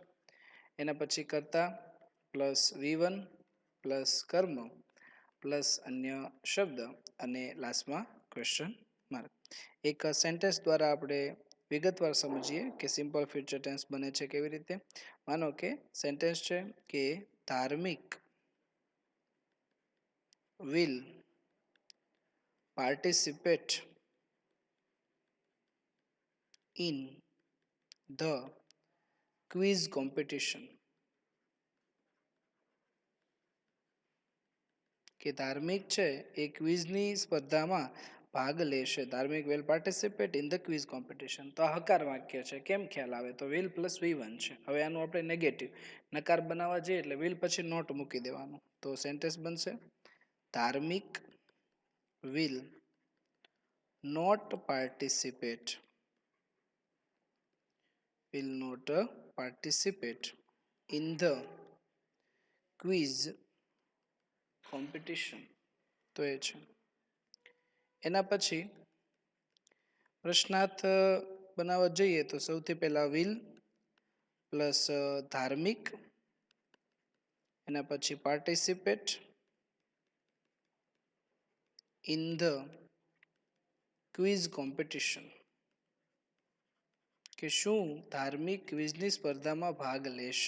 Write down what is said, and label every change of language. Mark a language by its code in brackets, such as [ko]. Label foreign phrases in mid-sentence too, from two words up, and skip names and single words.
[gu] એના પછી કરતા પ્લસ V1 પ્લસ કર્મ પ્લસ અન્ય શબ્દ અને લાસ્ટમાં [en] question mark. [gu] એક સેન્ટેન્સ દ્વારા આપણે વિગતવાર સમજીએ કે [en] simple future tense [gu] બને છે કેવી રીતે. માનો કે સેન્ટેન્સ છે કે [en] ધાર્મિક will participate in the quiz competition. [gu] કે ધાર્મિક છે એ ક્વિઝની સ્પર્ધામાં ભાગ લેશે. [en] ધાર્મિક will participate in the quiz competition. [gu] તો આ હકાર વાક્ય છે. કેમ ખ્યાલ આવે? તો [en] will plus V1 [gu] છે. હવે આનું આપણે નેગેટિવ નકાર બનાવવા જઈએ એટલે વિલ પછી નોટ મૂકી દેવાનું. તો સેન્ટેન્સ બનશે [en] ધાર્મિક will not participate will not participate in the quiz competition. [gu] તો એ છે. એના પછી પ્રશ્નાર્થ બનાવવા જઈએ તો સૌથી પહેલા [en] will plus [gu] ધાર્મિક, એના પછી [en] participate in the quiz competition, [gu] કે શું ધાર્મિક ક્વિઝની સ્પર્ધામાં ભાગ લેશે.